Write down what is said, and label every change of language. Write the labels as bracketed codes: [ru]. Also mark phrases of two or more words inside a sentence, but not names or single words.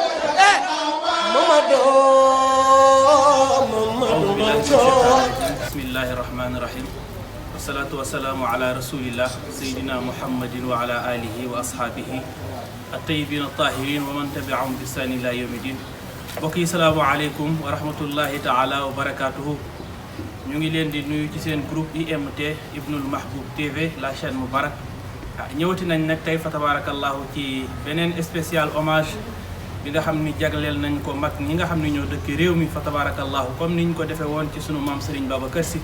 [ar] بسم الله الرحمن الرحيم والصلاة والسلام على رسول الله سيدنا محمد وعلى آله وأصحابه الطيبين الطاهرين ومن تبعهم بإحسان إلى يوم الدين. بوكي السلام عليكم ورحمة الله تعالى وبركاته. [wo] ñu ngi leen di nuyu ci seen groupe IMT Ibnul Mahboub TV [fr] la chaîne [wo] Moubarak. ñëwati nañ nag tey fa tabarakallahu ci beneen [fr] spécial hommage [wo] bi nga xam ni jagleel nañ ko mag ñi nga xam ni ñoo dëkk réew mi fa tabarakallahu comme niñ ko defee woon ci sunu maam Serigne Babacar Sy.